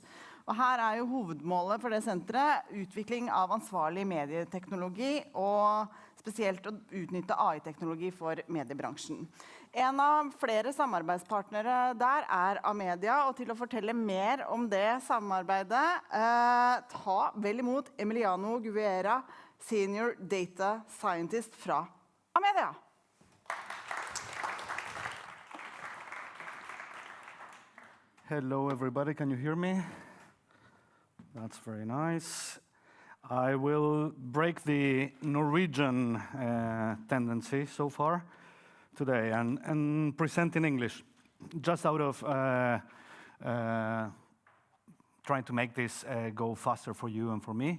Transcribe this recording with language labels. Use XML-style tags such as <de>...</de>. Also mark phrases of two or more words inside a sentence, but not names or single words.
<no>Og her jo hovedmålet for det senteret utvikling av ansvarlig medieteknologi og spesielt å utnytte AI-teknologi for mediebransjen. En av flere samarbeidspartnere der Amedia, og til å fortelle mer om det samarbeidet, ta vel imot Emiliano Guevera,</no> <en>Senior Data Scientist</en> <no>fra Amedia.</no> <en>Hello everybody, can you hear me? That's very nice. I will break the Norwegian tendency so far today and present in English, just out of trying to make this go faster for you and for me.</en>